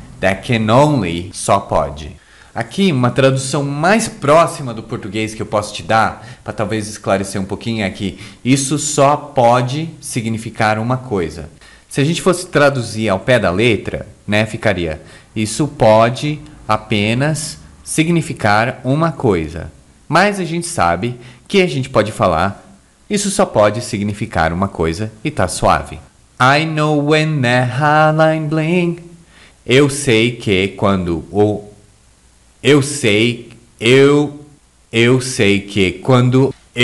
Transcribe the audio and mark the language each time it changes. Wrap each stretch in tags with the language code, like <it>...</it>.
<en>That can only,</en> <pt>só pode. Aqui, uma tradução mais próxima do português que eu posso te dar, para talvez esclarecer um pouquinho, é que isso só pode significar uma coisa. Se a gente fosse traduzir ao pé da letra, né, ficaria isso pode apenas significar uma coisa. Mas a gente sabe que a gente pode falar isso só pode significar uma coisa e tá suave.</pt> <en>I know when that hotline bling.</en> <pt>Eu sei que quando eu sei que quando</pt>